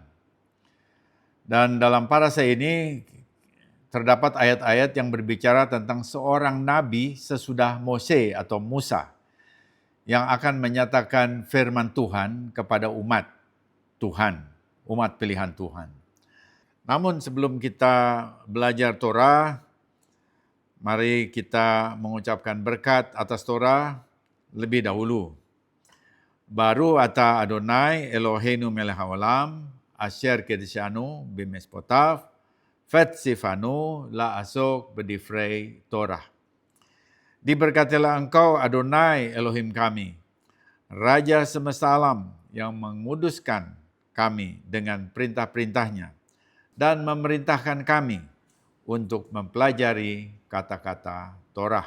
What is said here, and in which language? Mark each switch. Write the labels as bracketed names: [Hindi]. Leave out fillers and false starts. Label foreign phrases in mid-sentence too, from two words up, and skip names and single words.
[Indonesian] Dan dalam parasha ini terdapat ayat-ayat yang berbicara tentang seorang nabi sesudah Mose atau Musa yang akan menyatakan firman Tuhan kepada umat Tuhan, umat pilihan Tuhan. Namun sebelum kita belajar Torah, mari kita mengucapkan berkat atas Torah lebih dahulu. [Hebrew] ברוך אתה אדוני אלוהינו מלך העולם אשר קדשנו במצוותיו וציוונו לעסוק בדברי תורה. [Indonesian] Diberkatilah engkau Adonai Elohim kami, Raja semesta alam yang menguduskan kami dengan perintah-perintahnya, dan memerintahkan kami untuk mempelajari kata-kata Torah.